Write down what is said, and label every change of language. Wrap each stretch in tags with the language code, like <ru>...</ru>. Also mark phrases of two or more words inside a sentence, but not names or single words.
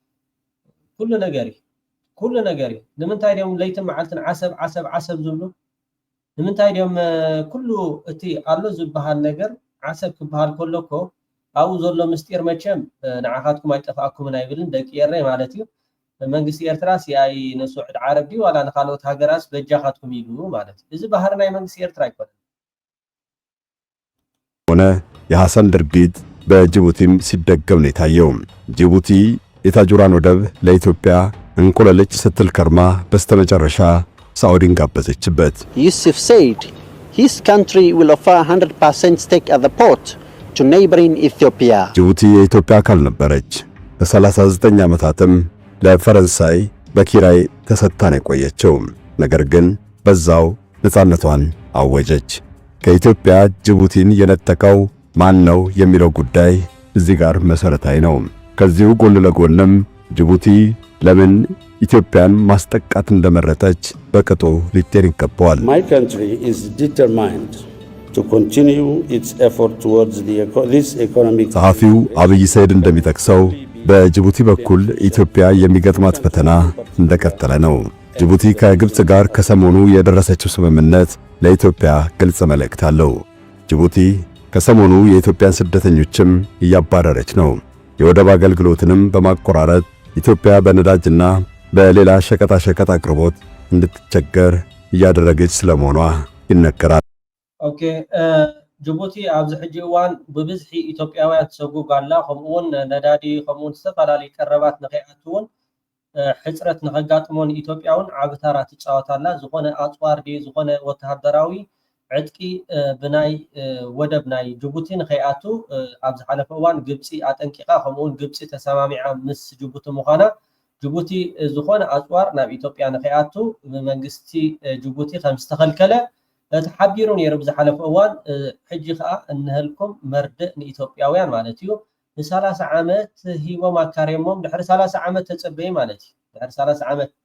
<ti>ኩሉ ነገር እዩ ንምንታይ ደም ለይትን መዓልትን ዓሰብ ዝብሉ ንምንታይ ደም ኩሉ እቲ ኣሎ ዝበሃል ነገር ዓሰብ ክበሃል ከሎኮ ኣብኡ ዘሎ ምስጢር መቸም ንዓኻትኩም ኣይጠፋእኩምን ኣይብልን ደቂ ኤርትራ ማለት እዩ መንግስቲ ኤርትራ ሲኣይ ንሳዑዲ ዓረብ ዲ ዋላ ንኻልኦት ሃገራስ በጃኻትኩም ይብሉ ማለት እዩ እዚ ባህር ናይ መንግስቲ ኤርትራ አይኮነም።</ti> <am>ሆነ የሐሰን ድርጊት በጅቡቲም ሲደገም ነው የታየው። ጅቡቲ የታጁራን ወደብ ለኢትዮጵያ እንቁለልጭ ስትል ከርማ በስተመጨረሻ ሳዑዲን ጋበዘችበት።</am> <en>Yusuf said his country will offer 100% stake at the port to neighboring Ethiopia.</en> <am>ጅቡቲ የኢትዮጵያ አካል ነበረች። ለ39 ዓመታትም ለፈረንሳይ በኪራይ ተሰጥታ ነው የቆየችው። ነገር ግን በዛው ነፃነቷን አወጀች። ከኢትዮጵያ ጅቡቲን የነጠቀው ማን ነው የሚለው ጉዳይ እዚህ ጋር መሰረታዊ ነው። ከዚሁ ጎን ለጎንም ጅቡቲ ለምን ኢትዮጵያን ማስጠቃት እንደመረጠች በቅጡ ሊጤን ይገባዋል።</am> <en>My country is determined to continue its effort towards this economic</en> <am>ጸሐፊው አብይ ሰይድ እንደሚጠቅሰው በጅቡቲ በኩል ኢትዮጵያ የሚገጥማት ፈተና እንደቀጠለ ነው። ጅቡቲ ከግብጽ ጋር ከሰሞኑ የደረሰችው ስምምነት ለኢትዮጵያ ግልጽ መልእክት አለው። ጅቡቲ ከሰሞኑ የኢትዮጵያን ስደተኞችም እያባረረች ነው። የወደብ አገልግሎትንም በማቆራረጥ ኢትዮጵያ በነዳጅና በሌላ ሸቀጣሸቀጥ አቅርቦት እንድትቸገር እያደረገች ስለመሆኗ ይነገራል።</am> <ti>ኦኬ ጅቡቲ ኣብዚ ሕጂ እዋን ብብዝሒ ኢትዮጵያውያን ትሰጉግ ኣላ ከምኡ እውን ነዳዲ ከምኡ እውን ዝተፈላለዩ ቀረባት ንኸይኣትውን ሕፅረት ንኸጋጥሞን ኢትዮጵያውን ዓቢ ታራ ትጫወት ኣላ ዝኾነ ኣፅዋር ዲ ዝኾነ ወተሃደራዊ ዕጥቂ ብናይ ወደብ ናይ ጅቡቲ ንኸይኣቱ ኣብ ዝሓለፈ እዋን ግብፂ ኣጠንቂቓ ከምኡ እውን ግብፂ ተሰማሚዓ ምስ ጅቡቲ ምዃና ጅቡቲ ዝኾነ ኣፅዋር ናብ ኢትዮጵያ ንኸይኣቱ ብመንግስቲ ጅቡቲ ከም ዝተኸልከለ ተሓቢሩ ነይሩ ብዝሓለፈ እዋን ሕጂ ከዓ እንህልኩም መርድእ ንኢትዮጵያውያን ማለት እዩ ን30 ዓመት ሂቦም ኣካሪሞም ድሕሪ 30 ዓመት ተፀበየ ማለት እዩ ድሕሪ 30 ዓመት</ti>